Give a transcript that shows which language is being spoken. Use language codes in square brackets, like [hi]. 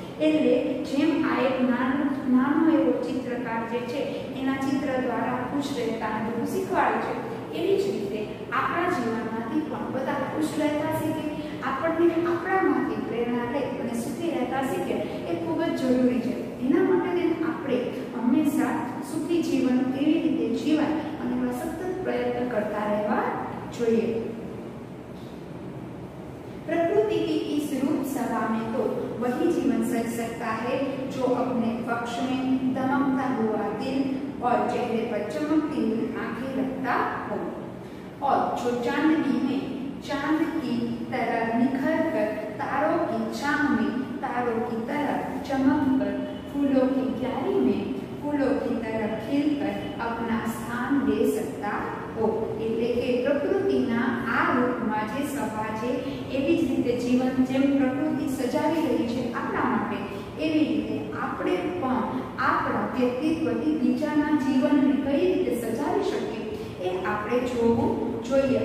[gu] એટલે જેમ આ એક નાનો એવો ચિત્રકાર જે છે એના ચિત્ર દ્વારા ખુશ રહેતા બધું શીખવાડે છે, એવી જ રીતે આપણા જીવનમાંથી પણ બધા ખુશ રહેતા શીખે, આપણને આપણામાંથી પ્રેરણા લઈ અને સુખી રહેતા શીખે, એ ખૂબ જ જરૂરી છે. એના માટે આપણે હંમેશા સુખી જીવન કેવી રીતે જીવાય અને એવા સતત પ્રયત્ન કરતા રહેવા જોઈએ. [hi] प्रकृति की इस रूप सभा में तो वही जीवन सज सकता है जो अपने पक्ष में दमकता हुआ दिल और चेहरे पर चमकती हुई आंखें रखता हो, और जो चांदनी में चांद की तरह निखर कर तारों की छांव में तारों की तरह चमक कर फूलों की क्यारी में फूलों की तरह खिलकर अपना स्थान ले सकता हो. [gu] એટલે કે પ્રકૃતિના આ રૂપમાં જે સભા છે એવી જ રીતે જીવન જેમ પ્રકૃતિ સજાવી રહી છે આપણા માટે, એવી રીતે આપણે પણ આપણા વ્યક્તિત્વથી બીજાના જીવનને કઈ રીતે સજાવી શકીએ એ આપણે જોવું જોઈએ.